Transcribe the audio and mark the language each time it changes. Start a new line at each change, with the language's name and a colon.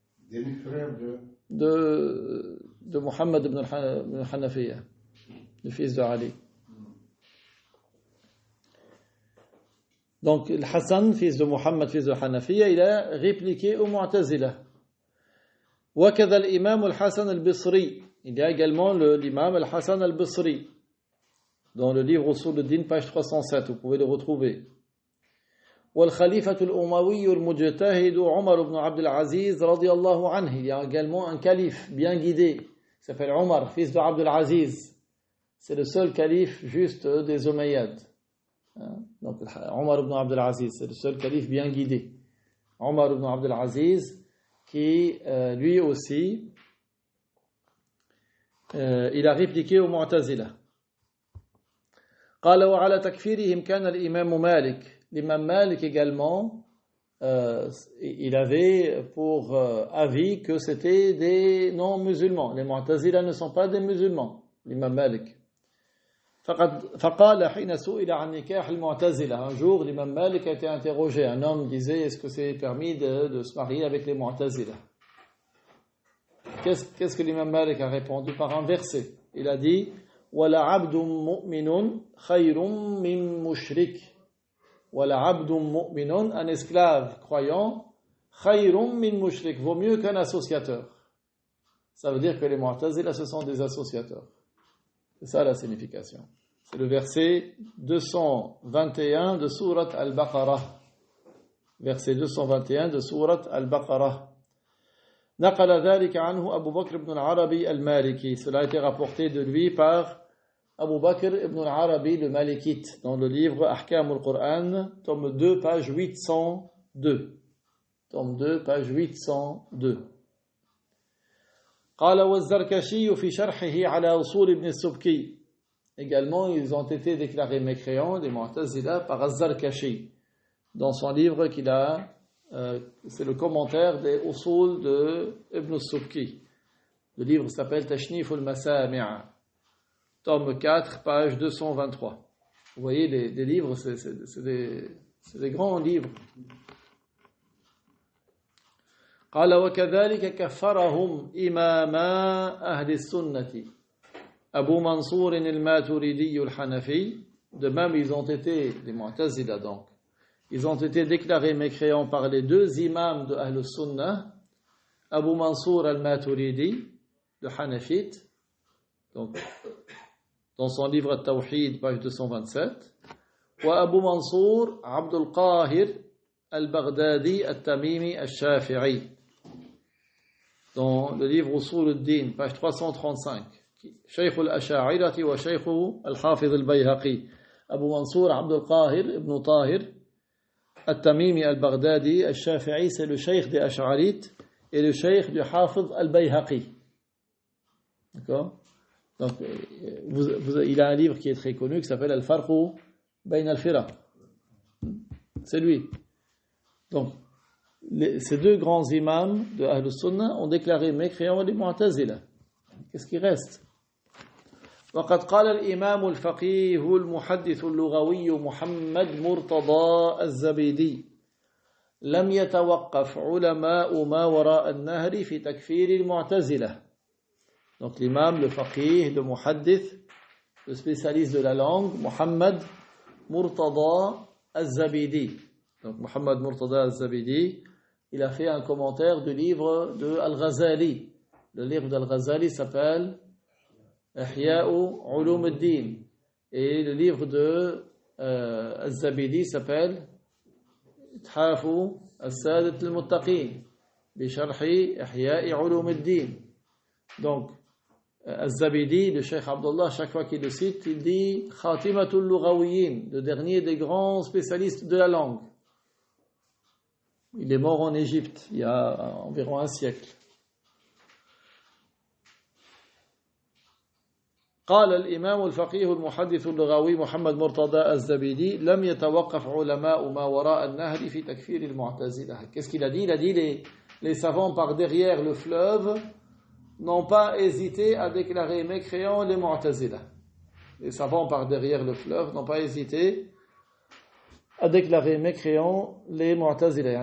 French: Demi-frère de Muhammad ibn Hanafiya, le fils de Ali. Donc, le Hassan, fils de Muhammad, fils de Hanafiya, il a répliqué au Mu'tazila.
Arabic: وكذا الإمام الحسن البصري.
French: Il y a également l'imam al-Hassan al-Basri. Dans le livre Usul al-Din, page 307, vous pouvez le retrouver.
Arabic: والخليفة الأموي المجتهد عمر بن عبد العزيز رضي الله عنه.
French: Il y a également un calife bien guidé, qui s'appelle Omar, fils de Abd al-Aziz. C'est le seul calife juste des Omeyyades. Donc Omar ibn Abd al-Aziz, c'est le seul calife bien guidé. Omar ibn Abd al-Aziz, qui lui aussi, il a répliqué au Mu'tazila.
Arabic: قال وعلى تكفيرهم كان الإمام مالك.
French: L'imam Malik également, il avait pour avis que c'était des non-musulmans. Les Mu'tazila ne sont pas des musulmans. L'imam Malik.
Arabic: فقال حين سئل عن نكاح المعتزلة.
French: Un jour, l'imam Malik a été interrogé. Un homme disait, est-ce que c'est permis de se marier avec les Mu'tazila? Qu'est-ce que l'imam Malik a répondu par un verset? Il a dit,
Arabic: وَلَا عَبْدٌ مُؤْمِنٌ خَيْرٌ مِّن مُشْرِكٍ. وَلَا عَبْدٌ مُؤْمِنٌ,
French: un esclave croyant,
Arabic: خَيْرٌ مِّن مُشْرِكٍ,
French: vaut mieux qu'un associateur. Ça veut dire que les Mu'tazila, ce sont des associateurs. C'est ça la signification. C'est le verset 221 de Sourate Al-Baqarah. Verset 221 de Sourate Al-Baqarah.
Arabic: نقل ذلك عنه أبو بكر بن العربي المالكي.
French: Cela a été rapporté de lui par Abu Bakr ibn al-Arabi le Malikite dans le livre Ahkam al-Qur'an, tome 2, page 802. Tome 2, page 802.
Arabic: قال والزركشي في شرحه على أصول ابن السبكي.
French: Également, ils ont été déclarés mécréants, les Mu'tazila, par Az-Zarkashi, dans son livre qu'il a, c'est le commentaire des Usul de Ibn al-Subki. Le livre s'appelle Tashnif al-Masami', tome 4, page 223. Vous voyez, les livres, c'est des grands livres.
Arabic: قال وكذلك كفرهم إماما أهل السنة.
French: Abu Mansour al-Maturidi al-Hanafi, de même ils ont été, les Mu'tazila donc, ils ont été déclarés mécréants par les deux imams de Ahl Sunnah, Abu Mansour al-Maturidi, le Hanafite, donc dans son livre Al-Tawhid, page 227, ou Abu Mansour Abdul Qahir al-Baghdadi al-Tamimi al-Shafi'i, dans le livre Usul al-Din, page 335, Shaykh al-Asha'irati wa Shaykh al-Hafiz al-Bayhaqi, Abu Mansour Abdul Qahir ibn Tahir al-Tamimi al-Baghdadi al-Shafi'i, c'est le Shaykh des Ash'arites et le Shaykh du Hafiz al-Bayhaqi. D'accord? Donc, il a un livre qui est très connu qui s'appelle Al-Farqu Bayn al-Firaq. C'est lui. Donc, ces deux grands imams de Ahl Sunnah ont déclaré mécréants les Mu'tazila. Qu'est-ce qui reste?
Arabic: وقد قال الإمام الفقيه المحدث اللغوي محمد مرتضى الزبيدي لم يتوقف علماء ما وراء النهر في تكفير المعتزلة.
French: Donc l'imam, le faqih, le muhaddith, le spécialiste de la langue, Muhammad Murtada al-Zabidi. Donc Muhammad Murtada al-Zabidi, il a fait un commentaire du livre de Al-Ghazali. Le livre d'Al-Ghazali s'appelle Ihya'u Ulum al-Din. Et le livre de al-Zabidi s'appelle Ithafu al-Sadat al-Muttaqin bi sharhi Ihya'i Ulum al-Din. Donc Al-Zabidi, le Cheikh Abdullah, chaque fois qu'il le cite, il dit Khatimatul Lughawiyin, le dernier des grands spécialistes de la langue. Il est mort en Égypte il y a environ un siècle.
Arabic: قال الإمام الفقيه المحدث اللغوي محمد مرتضى الزبيدي لم يتوقف علماء ما وراء النهر في تكفير المعتزلة.
French: Qu'est-ce qu'il a dit? Il a dit les savants par derrière le fleuve n'ont pas hésité à déclarer mécréants les Mu'tazila. Les savants par derrière le fleuve n'ont pas hésité à déclarer mécréants les Mu'tazila.